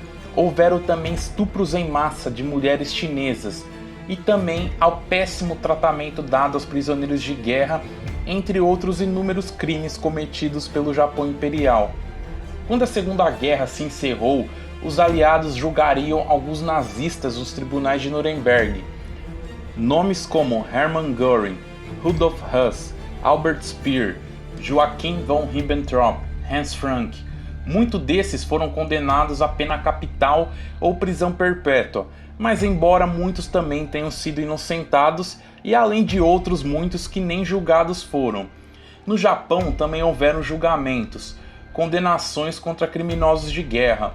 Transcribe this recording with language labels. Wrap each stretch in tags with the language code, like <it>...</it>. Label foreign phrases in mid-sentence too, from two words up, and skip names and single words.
<pt>Houveram também estupros em massa de mulheres chinesas e também ao péssimo tratamento dado aos prisioneiros de guerra, entre outros inúmeros crimes cometidos pelo Japão imperial. Quando a Segunda Guerra se encerrou, os aliados julgariam alguns nazistas nos tribunais de Nuremberg. Nomes como Hermann Göring, Rudolf Höss, Albert Speer, Joachim von Ribbentrop, Hans Frank, muitos desses foram condenados a pena capital ou prisão perpétua, mas embora muitos também tenham sido inocentados e além de outros muitos que nem julgados foram. No Japão também houveram julgamentos, condenações contra criminosos de guerra.</pt>